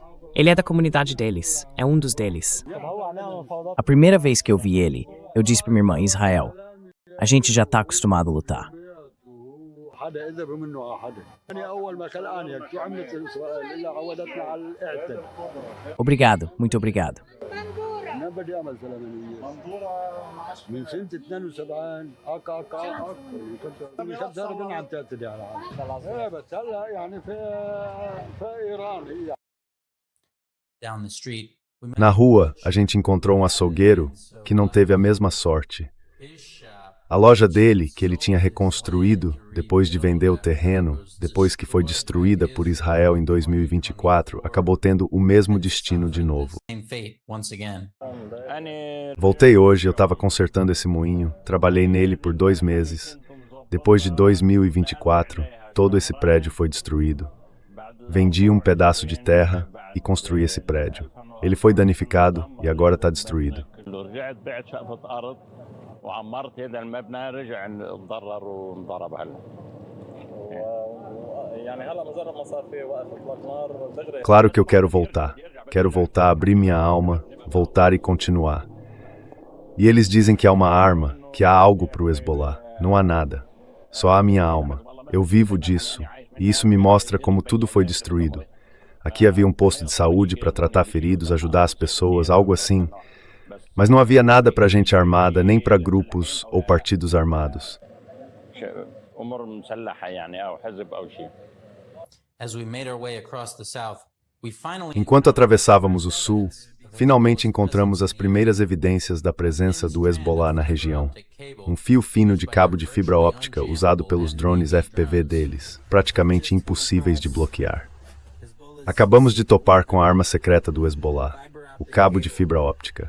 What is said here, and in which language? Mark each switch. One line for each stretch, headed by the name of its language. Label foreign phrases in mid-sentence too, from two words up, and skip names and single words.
Portuguese: Ele é da comunidade deles, é um dos deles. A primeira vez que eu vi ele, eu disse para minha irmã, Israel, a gente já está acostumado a lutar. Obrigado, muito obrigado.
English: Down the street, we met
Portuguese: Na rua, a gente encontrou um açougueiro que não teve a mesma sorte.
English: his shop.
Portuguese: A loja dele, que ele tinha reconstruído depois de vender o terreno, depois que foi destruída por Israel em 2024, acabou tendo o mesmo destino de novo.
English: Same fate once again.
Portuguese: Voltei hoje, eu estava consertando esse moinho, trabalhei nele por 2 meses. Depois de 2024, todo esse prédio foi destruído. Vendi um pedaço de terra e construí esse prédio. Ele foi danificado e agora está destruído.
Arabic: رجعت بعت شقفة أرض وعمرت هذا المبنى رجع تضرر وانضرب هلا. يعني هلا مجرد ما صار في وقف اطلاق نار تجري
Portuguese: Claro que eu quero voltar. Quero voltar a abrir minha alma, voltar e continuar. E eles dizem que há uma arma, que há algo para o Hezbollah. Não há nada. Só há minha alma. Eu vivo disso. E isso me mostra como tudo foi destruído. Aqui havia um posto de saúde para tratar feridos, ajudar as pessoas, algo assim. Mas não havia nada para gente armada, nem para grupos ou partidos armados.
Arabic: أمور مسلحة يعني أو حزب أو شيء.
English: As we made our way across the south, we finally
Portuguese: Enquanto atravessávamos o sul, finalmente encontramos as primeiras evidências da presença do Hezbollah na região. Um fio fino de cabo de fibra óptica usado pelos drones FPV deles, praticamente impossíveis de bloquear. Acabamos de topar com a arma secreta do Hezbollah, o cabo de fibra óptica.